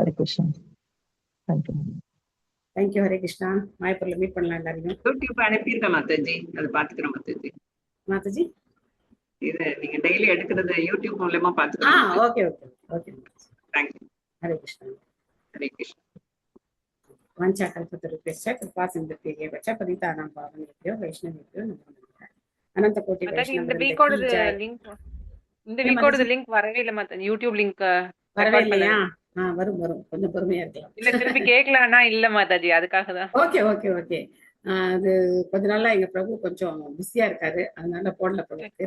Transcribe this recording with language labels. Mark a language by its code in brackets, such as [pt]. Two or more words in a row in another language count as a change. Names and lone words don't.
[ta] ஹரே கிருஷ்ணா. தேங்க்யூ. தேங்க்யூ. ஹரே கிருஷ்ணா. மாயப்பூர்ல மீட் பண்ணலாம் எல்லாரையும். யூடியூப் அனுப்பியிருக்கேன் மாதாஜி, அதை பாத்துக்கிறேன் மாதாஜி. மாதாஜி இது நீங்க டெய்லி எடுக்கிறது யூடியூப் மூலமா பாத்துக்கலாம். [en] okay okay okay. [ta] தேங்க்யூ. ஹரே கிருஷ்ணா. ஹரே கிருஷ்ணா. [sa] वांछा कल्पतरुभ्यश्च कृपा सिन्धुभ्येव च पतितानां पावनेभ्यो वैष्णवेभ्यो नमो नमः. अनंत कोटि वैष्णव [ta] இந்த வீக்கோட லிங்க் வரவே இல்ல மாதாஜி. [en] YouTube link [ta] வரவே இல்லையா? வரும் வரும், கொஞ்சம் பொறுமையா இருக்கலாம். இல்ல திருப்பி கேட்கலாம்னா இல்ல மாதாஜி, அதுக்காக தான். [en] okay okay okay. [ta] அது கொஞ்ச நாளா எங்க பிரபு கொஞ்சம் பிஸியா இருக்காரு, அதனால போடல பிரபுக்கு.